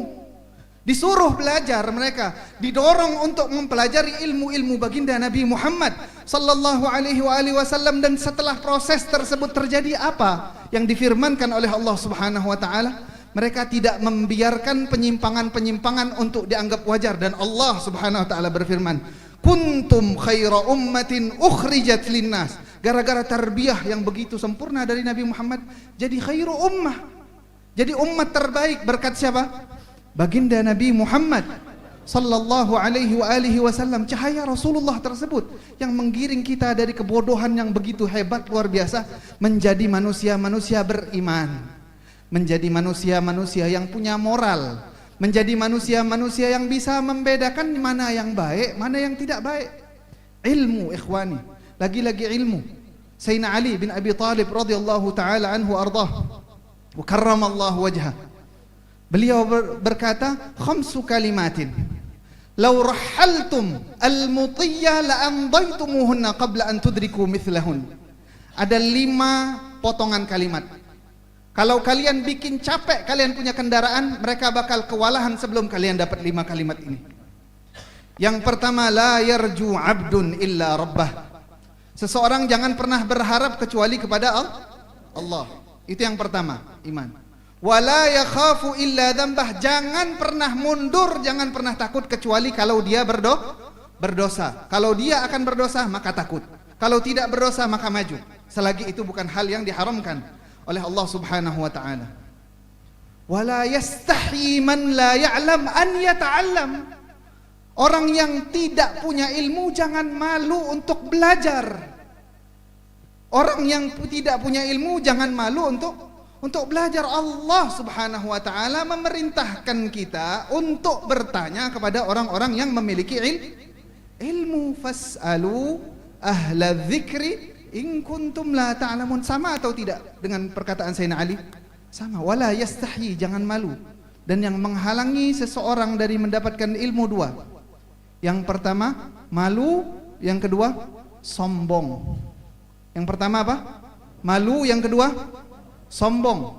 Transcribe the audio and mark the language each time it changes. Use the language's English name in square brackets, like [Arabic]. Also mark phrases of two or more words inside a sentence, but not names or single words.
[Indonesian] Disuruh belajar mereka, didorong untuk mempelajari ilmu-ilmu baginda Nabi Muhammad [Arabic] صلى الله عليه وسلم. [Indonesian] Dan setelah proses tersebut terjadi apa yang difirmankan oleh Allah [Arabic] سبحانه و تعالى? [Indonesian] Mereka tidak membiarkan penyimpangan-penyimpangan untuk dianggap wajar, dan Allah [Arabic] سبحانه و تعالى [Indonesian] berfirman, [Arabic] "كنتم خير أمة أخرجت للناس." [Indonesian] Gara-gara tarbiyah yang begitu sempurna dari Nabi Muhammad, jadi [Arabic] خير أمة. [Indonesian] Jadi umat terbaik berkat siapa? Baginda Nabi Muhammad [Arabic] صلى الله عليه وسلم, [Indonesian] cahaya Rasulullah tersebut yang menggiring kita dari kebodohan yang begitu hebat luar biasa menjadi manusia-manusia beriman. Menjadi manusia-manusia yang punya moral, menjadi manusia-manusia yang bisa membedakan mana yang baik, mana yang tidak baik. Ilmu, ikhwani, lagi-lagi ilmu. [Arabic] سيدنا علي بن أبي طالب رضي الله تعالى عنه أرضاه و كرم الله وجهه. [Indonesian] Beliau berkata, [Arabic] خمس كلمات لو رحلتم المطي لأنضيتموهن قبل أن تدركوا مثلهن. [Indonesian] Ada 5 potongan kalimat. Kalau kalian bikin capek, kalian punya kendaraan, mereka bakal kewalahan sebelum kalian dapat 5 kalimat ini. Yang pertama, [Arabic] لا يرجو عبد إلا ربه. [Indonesian] Seseorang jangan pernah berharap kecuali kepada Allah. Itu yang pertama, iman. [Arabic] ولا يخاف إلا ذنبه. [Indonesian] Jangan pernah mundur, jangan pernah takut kecuali kalau dia berdosa. Kalau dia akan berdosa, maka takut. Kalau tidak berdosa, maka maju. Selagi itu bukan hal yang diharamkan oleh Allah [Arabic] سبحانه و تعالى. ولا يستحي من لا يعلم أن يتعلم. [Indonesian] Orang yang tidak punya ilmu jangan malu untuk belajar. Orang yang tidak punya ilmu jangan malu untuk belajar. Allah [Arabic] سبحانه و تعالى [Indonesian] memerintahkan kita untuk bertanya kepada orang-orang yang memiliki ilmu. [Arabic] فاسألوا أهل الذكر إن كنتم لا تعلمون. [Indonesian] Sama atau tidak dengan perkataan Sayyidina Ali? Sama. [Arabic] ولا يستحي, [Indonesian] jangan malu. Dan yang menghalangi seseorang dari mendapatkan ilmu 2. Yang pertama malu, yang kedua sombong. Yang pertama apa? Malu, yang kedua sombong.